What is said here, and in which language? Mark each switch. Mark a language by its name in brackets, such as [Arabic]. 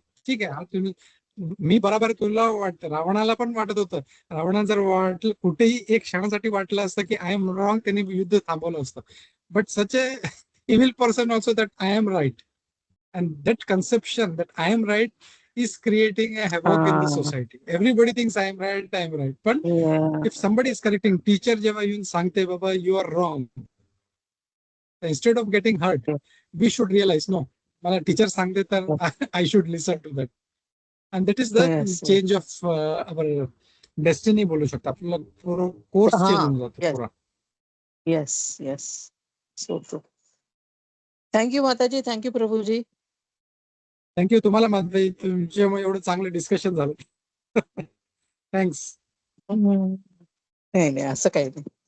[Marathi] ठीक आहे, हा तुम्ही मी बरोबर तुला वाटतं, रावणाला पण वाटत होतं. रावणाला जर वाटलं कुठेही एक क्षणासाठी वाटलं असतं की [English] I am wrong, [Marathi] त्यांनी युद्ध थांबवलं असतं. But such A evil person also [English] That I am right, and that conception that I am right is creating a havoc in the Ah, society. Everybody thinks I am right. But yeah. if somebody is correcting, teacher [Marathi] जेव्हा येऊन सांगते बाबा [English] you are wrong, instead of getting hurt, Yes. we should realize no, [Marathi] मला teacher सांगते तर [English] I should listen to that. And that is the Yes. change of our destiny [Marathi] बोलू शकतो. आपला पूर्ण कोर्स चेंज होऊन जातो [English] Yes. [Marathi] पुरा. [English] Yes. Yes. So true. Thank you, Mataji. Thank you, Prabhuji. [Marathi] Thank you तुम्हाला माधवी, तुमच्यामुळे एवढं चांगलं डिस्कशन झालं. [English] Thanks. [Marathi] नाही नाही, असं काही नाही.